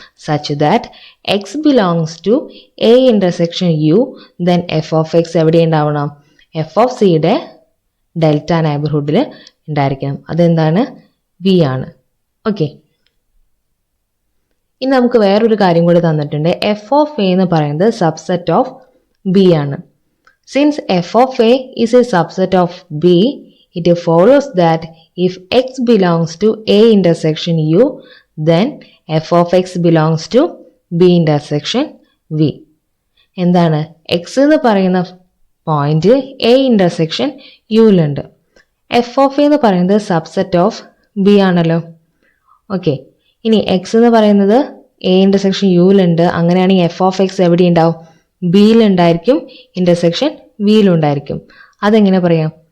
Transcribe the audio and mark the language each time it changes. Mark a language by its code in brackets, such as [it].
[en] such that x belongs to a intersection u, then f of x [ml] എവിടെ ഉണ്ടാവണം? F of സിയുടെ delta നൈബർഹുഡിൽ ഉണ്ടായിരിക്കണം. അതെന്താണ്? വി ആണ്. ഓക്കെ, ഇനി നമുക്ക് വേറൊരു കാര്യം കൂടി തന്നിട്ടുണ്ട്. എഫ് ഓഫ് എ എന്ന് പറയുന്നത് സബ്സെറ്റ് ഓഫ് ബി ആണ്. [en] Since f of a is a subset of b, it follows that if x belongs to a intersection u, then f of x belongs to b intersection v. [ml] എന്താണ്? X എന്ന് പറയുന്ന point A intersection യുയിലുണ്ട്. F of A എന്ന് പറയുന്നത് subset of B ആണല്ലോ. Okay, ഇനി X എന്ന് പറയുന്നത് A intersection യുയിലുണ്ട്. അങ്ങനെയാണെങ്കിൽ എഫ് ഓഫ് എക്സ് എവിടെ ഉണ്ടാവും? ബിയിലുണ്ടായിരിക്കും, ഇന്റർസെക്ഷൻ വിയിലുണ്ടായിരിക്കും. അതെങ്ങനെ പറയാം?